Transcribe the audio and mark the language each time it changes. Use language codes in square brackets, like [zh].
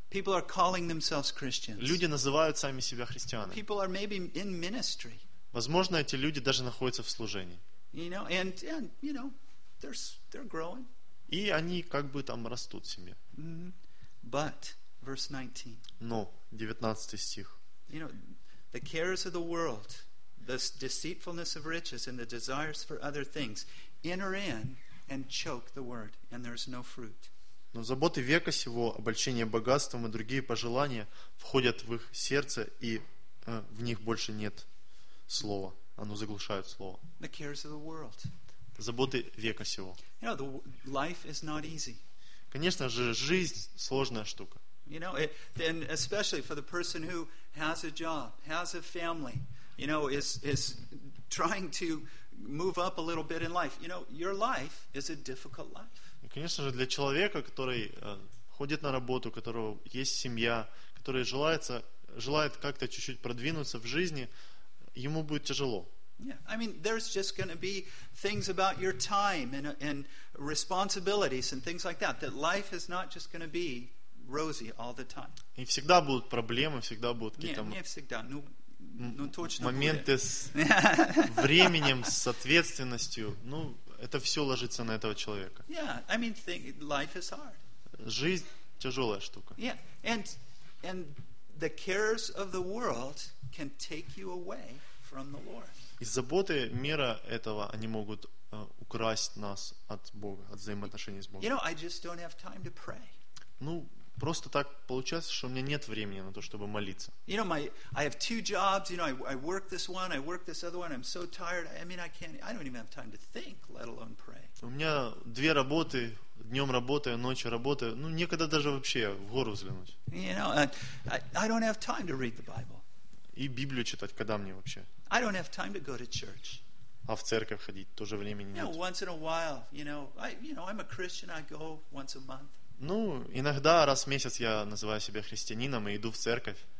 [en] People are calling themselves Christians. [ru] Люди называют сами себя христианами. [en] People are maybe in ministry. [ru] Возможно, эти люди даже находятся в служении. [en] You know, and you know, they're growing. [ru] И они как бы там растут в семье. [en] Mm-hmm. But, verse 19. [ru] Но, 19 стих. [en] You know, the cares of the world, the deceitfulness of riches and the desires for other things enter in and choke the word, and there's no fruit. [ru] Но заботы века сего, обольщение богатством и другие пожелания входят в их сердце, и в них больше нет слова. Оно заглушает слово. [en] The cares of the world. [ru] Заботы века сего. [en] You know, life is not easy. [ru] Конечно же, жизнь сложная штука. [en] You know, and especially for the person who has a job, has a family, you know, is trying to move up a little bit in life. You know, your life is a difficult life. [ru] Конечно же, для человека, который ходит на работу, у которого есть семья, который желает как-то чуть-чуть продвинуться в жизни, ему будет тяжело. [en] Yeah, I mean, there's just going to be things about your time and responsibilities and things like that, that life is not just going to be rosy all the time. [ru] И всегда будут проблемы, всегда будут какие-то... Не всегда, ну... Ну, точно моменты будет. С временем, с ответственностью, ну, это все ложится на этого человека. [en] Yeah, I mean, life is hard. [ru] Жизнь тяжелая штука. [en] Yeah, and the cares of the world can take you away from the Lord. [ru] И заботы мира этого, они могут украсть нас от Бога, от взаимоотношений с Богом. [en] You know, I just don't have time to pray. [ru] Ну, просто так получается, что у меня нет времени на то, чтобы молиться. [en] You know, I have two jobs. You know, I work this one, I work this other one. I'm so tired. I mean, I don't even have time to think, let alone pray. [ru] У меня две работы, днем работаю, ночью работаю. Ну, некогда даже вообще в гору взглянуть. [en] You know, I don't have time to read the Bible. [ru] И Библию читать, когда мне вообще? [en] I don't have time to go to church. [ru] А в церковь ходить тоже времени нет. [en] You know, once in a while, you know, I'm a Christian. I go once a month. [ru] Ну, иногда раз в месяц я называю себя христианином и иду в церковь.